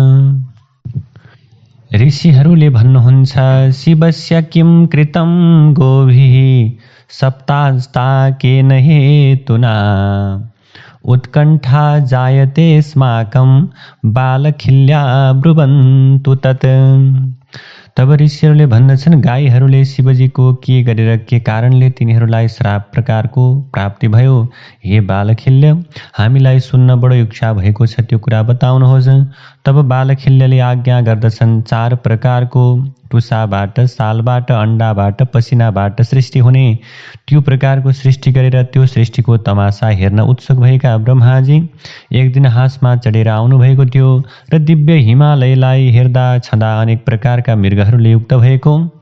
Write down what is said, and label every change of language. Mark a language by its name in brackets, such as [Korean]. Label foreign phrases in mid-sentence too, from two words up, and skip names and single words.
[Nepali] ऋषिहरूले भन्नुहुन्छ [Sanskrit] शिवस्य किं कृतं गोभिः सप्तास्ताकेन हेतुना उत्कण्ठा जायते स्माकं बालखिल्या ब्रुवन्तु तत्। [Nepali] तब ऋषिहरूले भन्दछन् गाईहरूले शिवजीको के गरेर के कारणले तिनीहरूलाई श्राप प्रकारको प्राप्ति भयो। हे बालखिल्य, हामीलाई सुन्न बडो इच्छा भएको छ, त्यो कुरा बताउनुहोस्। तब बालखिल्यले आज्ञा गर्दछन् 4 प्रकारको टुसाबाट, सालबाट, अण्डाबाट, पसिनाबाट सृष्टि हुने त्यो प्रकारको सृष्टि गरेर त्यो सृष्टिको तमासा हेर्न उत्सुक भएका ब्रह्माजी एक दिन हाँसमा चढेर आउनुभएको थियो र दिव्य हिमालयलाई हेर्दा छँदा अनेक प्रकारका मृगहरूले युक्त भएको,